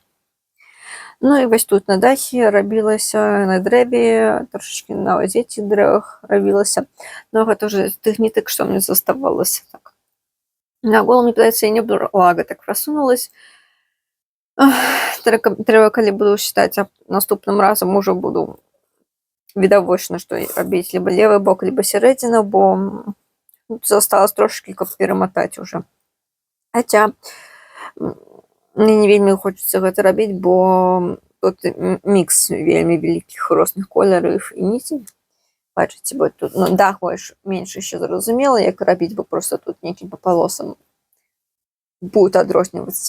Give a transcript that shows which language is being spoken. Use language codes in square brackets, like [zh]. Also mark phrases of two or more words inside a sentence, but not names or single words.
[be] Ну і вось тут на дахе рабілася, на дрэве, трошачкі на вось гэтых дрэвах рабілася. Но гэта ўжэ тых нітак, што мне заставалася. Так. На голову, мне падаецца, я не блага так просунулась. Трэба, калі буду считать, наступным разам уже буду відавочна, што рабіць [ru] либо левый бок, [be] либо сярэдзіна, бо засталось трошки, каб пераматаць уже. Хаця мне не вельмі хочацца гэта рабіць, бо тут мікс вельмі вялікіх розных колераў і ніцей. Бачыце, бо тут дах менш ще зразумела, як рабіць, бо просто тут нейкім палосам будет адрознівацца.